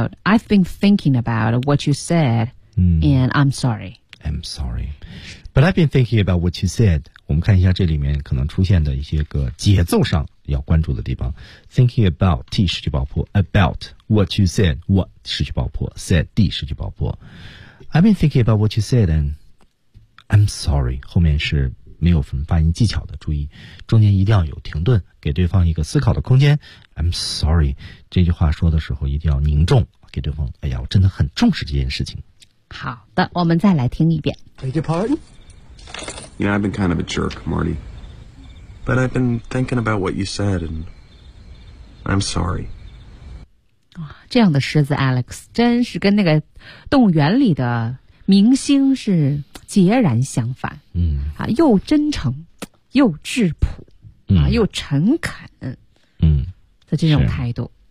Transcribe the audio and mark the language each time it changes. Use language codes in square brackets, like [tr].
[en] I've been thinking about what you said, and I'm sorry. I'm sorry, but I've been thinking about what you said. [zh] 我们看一下这里面可能出现的一些个节奏上要关注的地方。 [en] Thinking about T [zh] 失去爆破 [en] ，about what you said what 失去爆破 ，said D 失去爆破。 I've been thinking about what you said, and I'm sorry. [zh] 后面是没有什么发音技巧的，注意中间一定要有停顿，给对方一个思考的空间。 [en] I'm sorry， [zh] 这句话说的时候一定要凝重，给对方，哎呀，我真的很重视这件事情。好的，我们再来听一遍。 [en] Beg your pardon? You know, I've been kind of a jerk, Marty. But I've been thinking about what you said, and I'm sorry. [zh] 哇，这样的狮子 Alex 真是跟那个动物园里的明星是截然相反。嗯，啊，又真诚，又质朴，嗯，啊，又诚恳。嗯，的这种态度，